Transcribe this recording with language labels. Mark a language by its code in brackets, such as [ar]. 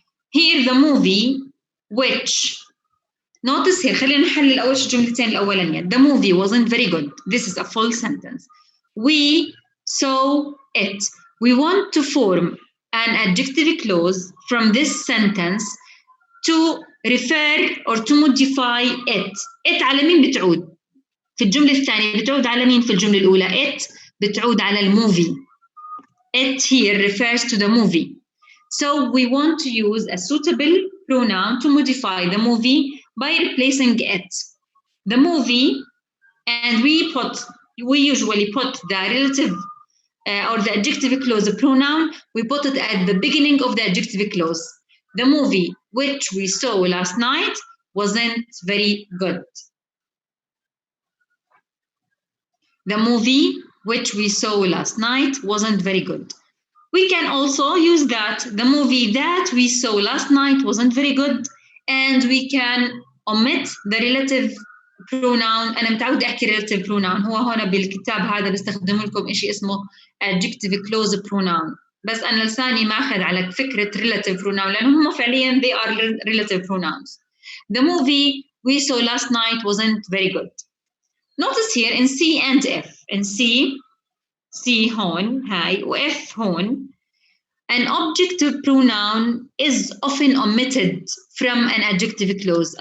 [en] Here the movie which, notice here, [ar] خلينا نحلل أول شيء الجملتين الأولانية. [en] The movie wasn't very good. This is a full sentence. We saw it. We want to form an adjective clause from this sentence to refer or to modify it. [ar] It على مين بتعود؟ في الجملة الثانية بتعود على مين في الجملة الأولى؟ It بتعود على الموفي. [en] It here refers to the movie. So we want to use a suitable pronoun to modify the movie by replacing it. The movie, and we usually put the relative or the adjective clause pronoun, we put it at the beginning of the adjective clause. The movie which we saw last night wasn't very good. The movie which we saw last night wasn't very good. We can also use that. The movie that we saw last night wasn't very good, and we can omit the relative pronoun. [ar] أنا متعودة أحكي relative pronoun. هو هنا بالكتاب هذا بستخدم لكم إشي اسمه adjective clause pronoun. بس أنا لساني ماخذ على فكرة relative pronoun لأنهم فعليا [en] they are relative pronouns. The movie we saw last night wasn't very good. Notice here in C and F. In C [ar] هون هاي وF هون, [en] an objective pronoun is often omitted from an adjective clause.